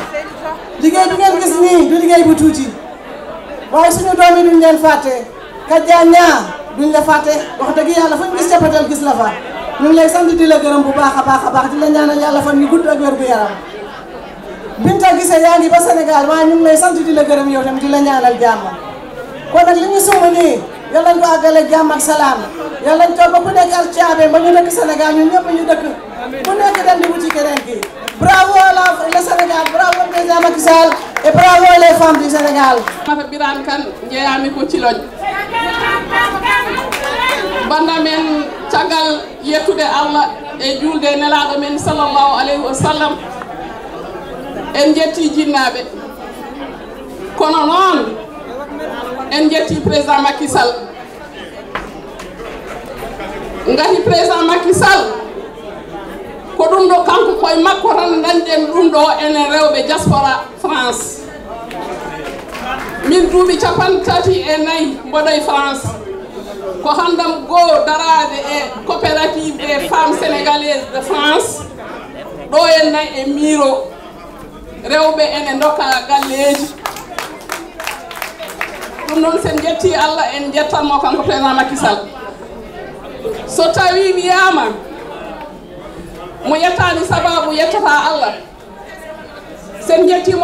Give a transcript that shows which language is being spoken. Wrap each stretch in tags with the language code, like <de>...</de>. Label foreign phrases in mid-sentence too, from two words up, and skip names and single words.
<wo>liggéey bi ngeen gis nii du liggéey bu tuuti waaye suñu doom yi duñ leen fàtte Kaja ñaa duñ la fàtte wax dëgg yàlla fu ñu gis Thiapatel gis la fa ñu ngi lay sant di la gërëm bu baax a baax di la ñaanal yàlla fan yu gudd ak wér gu yaram. Binta Gisee yaa ngi ba Sénégal waaye ñu ngi lay sant di la gërëm yow tamit di la ñaanal jàmm kon nag li ñu sumb nii yàlla ñu ko àggale jàmm ak salaam yàlla ñu toog ba ku nekk ak caabe ba ñu dëkk Sénégal ñun ñëpp ñu dëkk ku nekk dem di wuti keneen kii.</wo> <fr>Bravo le Sénégal, bravo le président Macky Sall et bravo les femmes du Sénégal.</fr> <ff>Mata Birane Kane jeeyami ko Ciloñ. Banda men caggal yettude Allah e julde nelaɗo men</ff> <ar>صلى الله عليه وسلم</ar> <ff>en jetti jinnaɓe kono noon en jetti président Macky Sall ngati président Macky Sall ko ɗum ɗo kanko koye makko tan dañɗen ɗum ɗo enen rewɓe diaspora France min duuɓi 34 mboɗoye France ko handam goo darade e</ff> <fr>coopérative des femmes sénégalaises de France</fr> <ff>ɗo en nayi e Miro rewɓe ene dokka galleji ɗum noon sen jetti Allah en jettanmo kanko président Macky Sall so tawi wiyama mo yettani sababu yettata Allah sen jettimo</ff>